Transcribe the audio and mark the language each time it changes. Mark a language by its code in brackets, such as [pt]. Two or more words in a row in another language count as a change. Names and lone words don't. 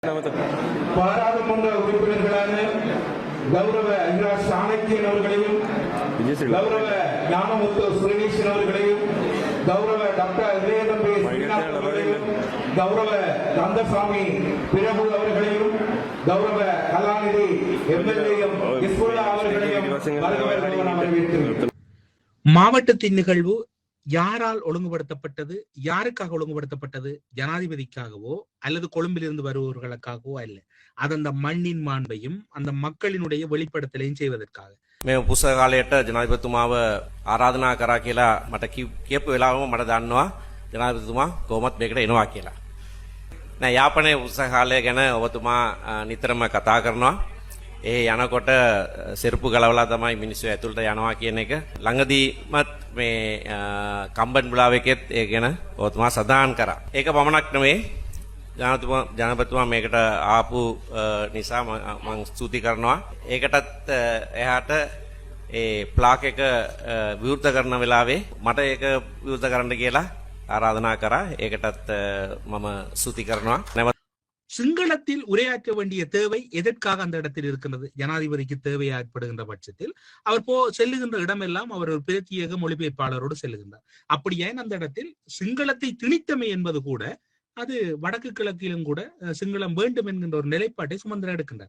[ta] பாராளுமன்ற உறுப்பினர்களான கௌரவ ஐயா சாணக்கியன் அவர்களையும், கௌரவ ஞானமுத்து சுரேஷன் அவர்களையும், கௌரவ டாக்டர் இதயதம்பி ஸ்ரீநாத் அவர்களையும், கௌரவ கந்தசாமி பிரபு அவர்களையும், கௌரவ கலாநிதி எம்எல்ஏயும் இஸ்புல்லா அவர்களையும் வரவேற்கிறேன். மாவட்டத்தின் நிகழ்வு யாரால் ஒழுங்குபடுத்தப்பட்டது, யாருக்காக ஒழுங்குபடுத்தப்பட்டது? ஜனாதிபதிக்காகவோ அல்லது கொழும்பிலிருந்து வருபவர்களுக்காகவோ அல்ல. அது அந்த மண்ணின் மாண்பையும் அந்த மக்களினுடைய வெளிப்படுத்தலையும் செய்வதற்காக. [si] මේ උපුස කාලයට ජනාධිපතිතුමාව ආරාධනා කරා කියලා මට කියපු වෙලාවම මට දන්නවා ජනාධිපතිතුමා කොහොමත් මේකට එනවා කියලා. නෑ යාපනයේ උපුස කාලය ගැන ඔබතුමා නිතරම කතා කරනවා. ඒ යනකොට සෙරපු ගලවලා තමයි මිනිස්සු ඇතුළට යනවා කියන එක. ළඟදීමත් මේ කම්බන් බුලාවෙකෙත් ඒ ගැන ඔබතුමා සඳහන් කරා. ඒක පමණක් නෙවෙයි ජනාධිපතිතුමා මේකට ආපු නිසා මම ස්තුති කරනවා. ඒකටත් එහාට ඒ ප්ලාක් එක විවෘත කරන වෙලාවේ මට ඒක විවෘත කරන්න කියලා ආරාධනා කරා. ඒකටත් මම ස්තුති කරනවා. [ta] சிங்களத்தில் உரையாற்ற வேண்டிய தேவை எதற்காக அந்த இடத்தில் இருக்கிறது? ஜனாதிபதிக்கு தேவை ஏற்படுகின்ற பட்சத்தில் அவர் செல்லுகின்ற இடமெல்லாம் அவர் ஒரு பிரத்யேக மொழிபெயர்ப்பாளரோடு செல்லுகின்றார். அப்படியே அந்த இடத்தில் சிங்களத்தை திணித்தமை என்பது கூட அது வடக்கு கிழக்கிலும் கூட சிங்களம் வேண்டும் என்கின்ற ஒரு நிலைப்பாட்டை சுமந்திரன் எடுக்கின்றார்.